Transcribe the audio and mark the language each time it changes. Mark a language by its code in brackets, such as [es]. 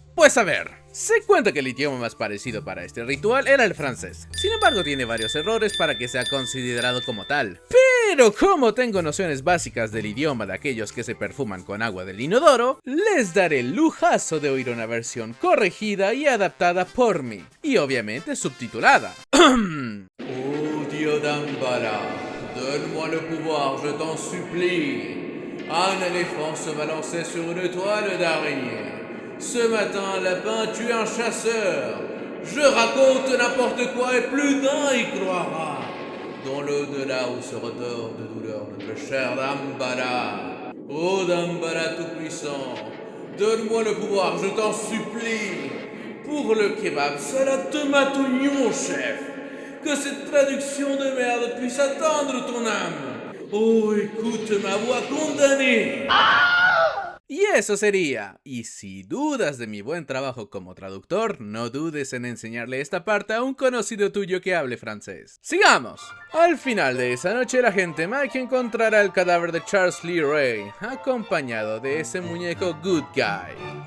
[es] pues a ver, se cuenta que el idioma más parecido para este ritual era el francés. Sin embargo, tiene varios errores para que sea considerado como tal. Pero como tengo nociones básicas del idioma de aquellos que se perfuman con agua del inodoro, les daré el lujazo de oír una versión corregida y adaptada por mí. Y obviamente subtitulada. [fr] Oh Dieu d'Ambala, donne-moi le pouvoir, je t'en supplie. Un éléphant se balançait sur une toile d'araignée. Ce matin, un lapin tue un chasseur. Je raconte n'importe quoi et plus d'un y croira. Dans l'au-delà où se retord de douleur notre cher Dambala. Oh Dambala tout-puissant, donne-moi le pouvoir, je t'en supplie. Pour le kebab, c'est la tomate oignon, chef. Que cette traduction de merde puisse atteindre ton âme. Oh, écoute ma voix condamnée. [es] Y eso sería. Y si dudas de mi buen trabajo como traductor, no dudes en enseñarle esta parte a un conocido tuyo que hable francés. ¡Sigamos! Al final de esa noche, el agente Mike encontrará el cadáver de Charles Lee Ray, acompañado de ese muñeco Good Guy.